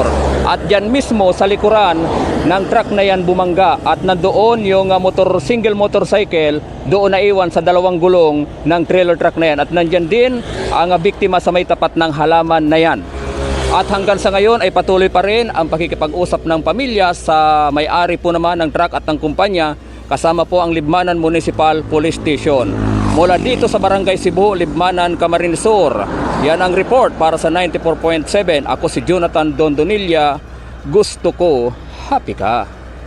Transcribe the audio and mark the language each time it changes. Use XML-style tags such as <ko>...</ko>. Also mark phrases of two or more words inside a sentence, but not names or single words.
<tl>At dyan mismo sa likuran ng truck na yan bumangga at nandoon yung single motorcycle doon na iwan sa dalawang gulong ng trailer truck na yan. At nandyan din ang biktima sa may tapat ng halaman na yan. At hanggang sa ngayon ay patuloy pa rin ang pakikipag-usap ng pamilya sa may-ari po naman ng truck at ng kumpanya kasama po ang Libmanan Municipal Police Station. Mula dito sa Barangay Cebu, Libmanan, Camarines Sur. Yan ang report para sa 94.7. Ako si Jonathan Dondonilla. Gusto ko, happy ka.</tl>